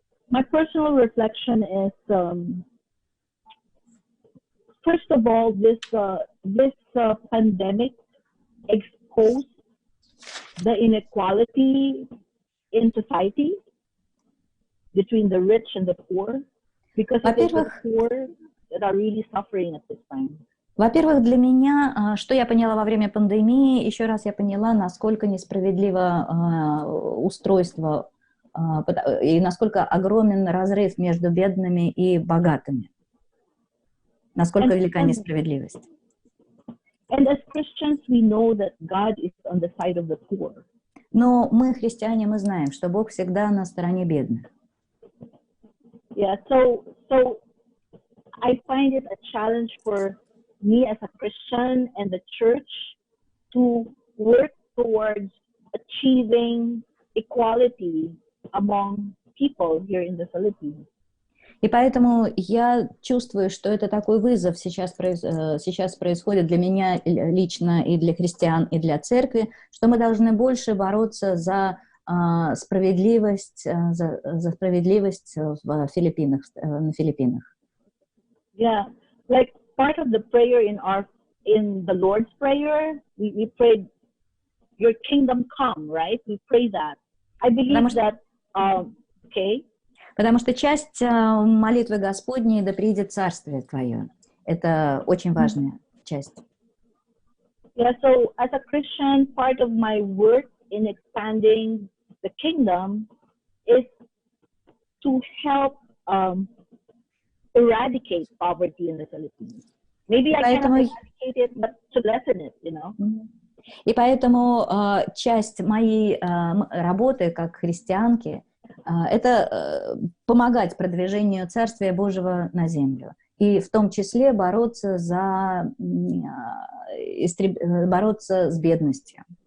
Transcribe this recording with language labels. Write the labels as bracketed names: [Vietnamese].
[English] My personal reflection is first of all, this pandemic exposed the inequality in society between the rich and the poor, because it is the poor that are really suffering at this time. [Russian] Во-первых, для меня, что я поняла во время пандемии, еще раз я поняла, насколько несправедливо устройство и насколько огромен разрыв между бедными и богатыми. Насколько велика несправедливость. [English] And as Christians, we know that God is on the side of the poor. [Russian] Но мы, христиане, мы знаем, что Бог всегда на стороне бедных. [English] Yeah, so I find it a challenge for me as a Christian and the church to work towards achieving equality among people here in the Philippines. [Russian] И поэтому я чувствую, что это такой вызов сейчас происходит для меня лично и для христиан, и для церкви, что мы должны больше бороться за справедливость в Филиппинах, на Филиппинах. [English] Yeah, like part of the prayer in the Lord's Prayer, we prayed, "Your kingdom come," right? We pray that. I believe that. Okay. [Russian] Потому что часть молитвы Господней «Да придет Царствие Твое». Это очень важная часть. [English] Yeah, so as a Christian, part of my work in expanding the kingdom is to help eradicate poverty in the Philippines. Maybe I cannot eradicate it, but to lessen it, you know. [Russian] И поэтому часть моей работы как христианки это помогать продвижению Царствия Божьего на землю. И в том числе бороться с бедностью.